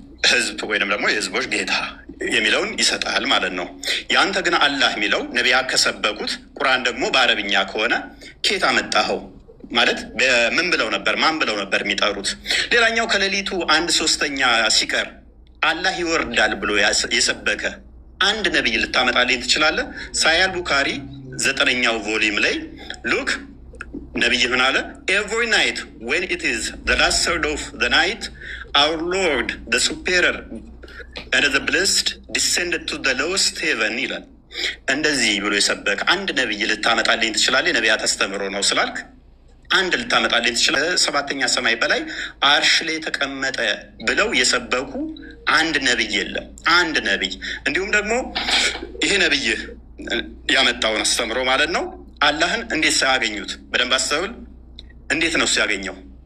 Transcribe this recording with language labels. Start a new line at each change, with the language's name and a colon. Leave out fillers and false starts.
Amharic: ህዝብ ወይንም ደግሞ የህዝቦች ጌታ የሚለውን ይሰጣል ማለት ነው። ያንተ ግን አላህ የሚለው ነቢያት ከሰበኩት ቁርአን ደግሞ በአረብኛ ከሆነ ኬት አመጣኸው ማለት ምን ብለው ነበር? ማን ብለው ነበር የሚጠሩት? ሌላኛው ከሌሊቱ 1/3 ሲቀር አላህ ይወርዳል ብሎ የሰበከ አንድ ነቢይ ልታመጣልኝ ትችላለህ? ሳሂህ ቡኻሪ 9ኛው ቮሊም ላይ ሉክ ነቢይ ምን አለ?
English: every night when it is the last third of the night our Lord the superior and the blessed descended to the lowest heaven
Amharic: ይላል። እንደዚህ ብሎ የሰበከ አንድ ነቢይ ልታመጣልኝ ትችላለህ? የነቢያት አስተምሮ ነው ስላልክ አንድ ልታመጣልኝ ትችላለህ? 7ኛ ሰማይ በላይ አርሽ ላይ ተቀመጠ ብለው የሰበኩ አንድ ነቢይ የለም። አንድ ነቢይ እንዲሁም ደግሞ ይሄ ነቢይ ያመጣውን አስተምሮ ማለት ነው አላህን እንዴት ሳያገኙት በደንብ አስተውል። እንዴት ነው ሲያገኘው?